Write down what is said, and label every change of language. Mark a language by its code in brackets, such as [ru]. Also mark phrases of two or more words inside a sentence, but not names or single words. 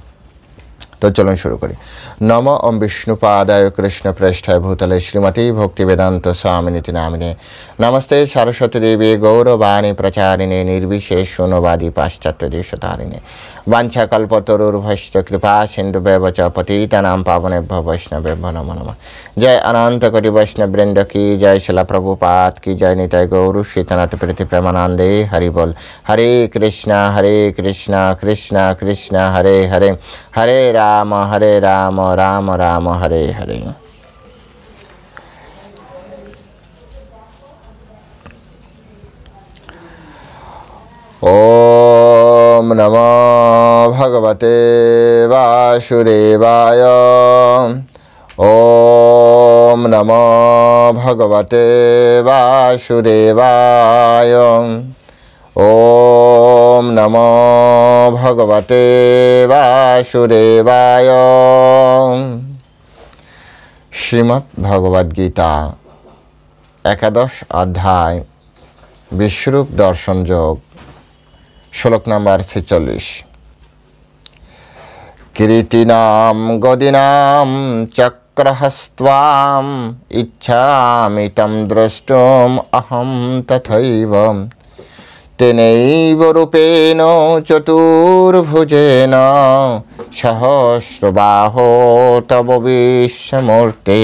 [bn] তো চলুন শুরু করি। [sa] নম ওম বিষ্ণুপাদায় কৃষ্ণ প্রেষ্ঠায় ভূতলে শ্রীমতী ভক্তি বেদান্ত স্বামিনীতি নামিনে নমস্তে সরস্বতী দেবী গৌরবাণী প্রচারিণে নির্বিশেষ শূন্যবাদী পাশ্চাত্য দেশতারিণে বাঞ্ছাকল্পতরুর্ভশ্চ কৃপা সিন্ধুভ্যেব চ পতিতানাং পাবনেভ্যো বৈষ্ণবেভ্যো নমো নমঃ। [bn] জয় অনন্ত কোটি বৈষ্ণব বৃন্দ কি জয়, শিলা প্রভুপাদ কি জয়, নিতাই গৌর শ্রীতনাথ প্রীতি প্রেমানন্দে হরি বল। [sa] হরে কৃষ্ণ কৃষ্ণ কৃষ্ণ হরে হরে, হরে রাম রাম রাম হরে হরে। ওম নমো ভগবতে বাসুদেবায়। ওম নমো ভগবতে বাসুদেবায়। ওম নমো ভগবতে বাসুদেবায়। [bn] শ্রীমদ্ ভগবদ গীতা একাদশ অধ্যায় বিশ্বরূপ দর্শন যোগ, শ্লোক নম্বর 46। [sa] কিরীটিনাম গদিনাম চক্রহস্ত্বাম ইচ্ছামি তম দ্রষ্টুম অহম তথৈব তেনৈব রূপেণ চতুর্ভুজেন সহস্রবাহো তব বিশ্বমূর্তি।